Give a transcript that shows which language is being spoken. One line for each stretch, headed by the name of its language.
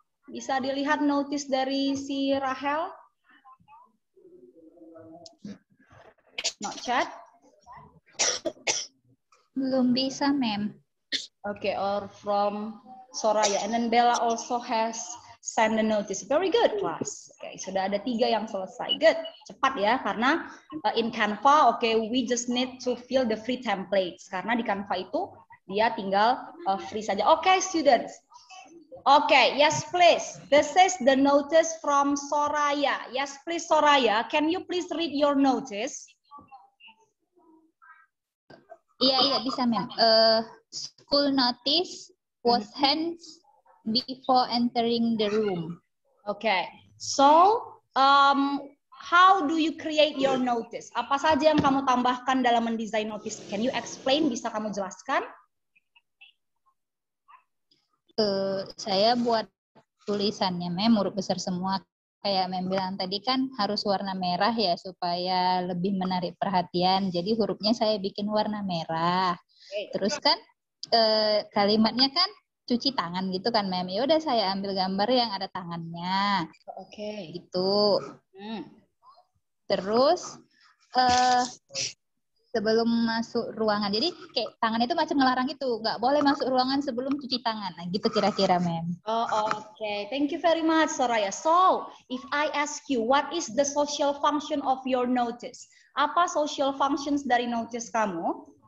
Indonesian: Bisa dilihat notice dari si Rahel?
English: Not chat?
Indonesian: Belum bisa, ma'am.
English: Okay, or from Soraya. And then Bella also has send the notice. Very good, class.
Indonesian: Oke, sudah ada 3 yang selesai.
English: Good.
Indonesian: Cepat ya, karena
English: in Canva, we just need to fill the free templates.
Indonesian: Karena di Canva itu dia tinggal free saja.
English: Oke, students. Oke, yes please. This is the notice from Soraya. Yes please, Soraya. Can you please read your notice?
Indonesian: Iya bisa, ma'am.
English: School notice was hands before entering the room. Okay, so how do you create your notice?
Indonesian: Apa saja yang kamu tambahkan dalam mendesain notice?
English: Can you explain?
Indonesian: Bisa kamu jelaskan? Saya buat tulisannya, ma'am, huruf besar semua. Kayak ma'am bilang tadi kan harus warna merah ya supaya lebih menarik perhatian. Jadi hurufnya saya bikin warna merah. Terus kan kalimatnya kan cuci tangan gitu kan, ma'am. Ya udah saya ambil gambar yang ada tangannya. Oke. Gitu. Terus sebelum masuk ruangan. Jadi kayak tangan itu macam ngelarang itu, nggak boleh masuk ruangan sebelum cuci tangan. Nah, gitu kira-kira, ma'am.
English: Okay. Thank you very much, Soraya. So, if I ask you, what is the social function of your notice?
Indonesian: Apa social functions dari notice kamu?